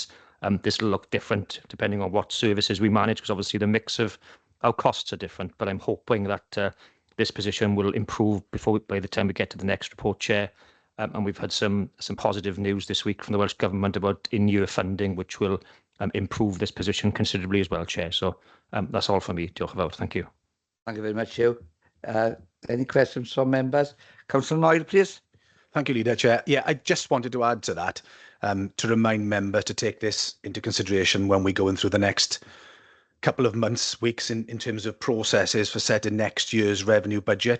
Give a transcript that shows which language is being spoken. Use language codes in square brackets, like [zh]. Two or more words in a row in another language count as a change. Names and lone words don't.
[en] This will look different depending on what services we manage, because obviously the mix of our costs are different, but I'm hoping that this position will improve by the time we get to the next report, Chair. And we've had some positive news this week from the Welsh Government about in-year funding, which will improve this position considerably as well, Chair. So that's all from me. [cy] Diolch yn fawr. [en] Thank you. Thank you very much, Hugh. Any questions from members? Councillor Noel, please. Thank you, Leader. Chair. Yeah, I just wanted to add to that, to remind members to take this into consideration when we go in through the next couple of months, weeks in terms of processes for setting next year's revenue budget.